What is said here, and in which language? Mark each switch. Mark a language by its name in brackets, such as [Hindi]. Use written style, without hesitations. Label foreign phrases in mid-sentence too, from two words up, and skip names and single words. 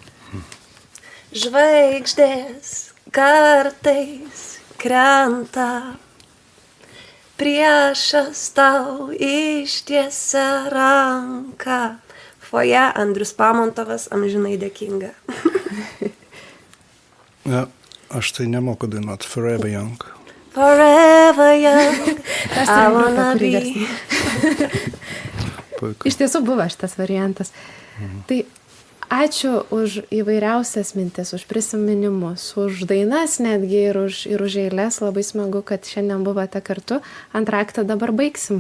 [Lithuanian] Žvaigždės kartais krenta, priešas tau ištiesia ranką. Foje Andrius Pamontovas, amžinai dėkinga. Ja, aš tai nemoku dainuoti. Forever Young. [English] Forever young, [Lithuanian] Tas [English] I [Lithuanian] turim [English] wanna [Lithuanian] grupę, kuri [English] be. [Lithuanian] garsina. Puiku. Iš tiesų buvo šitas variantas. Tai ačiū už įvairiausias mintis, už prisiminimus, už dainas netgi ir už eilės. Labai smagu, kad šiandien buvote kartu. Antraktą dabar baigsim.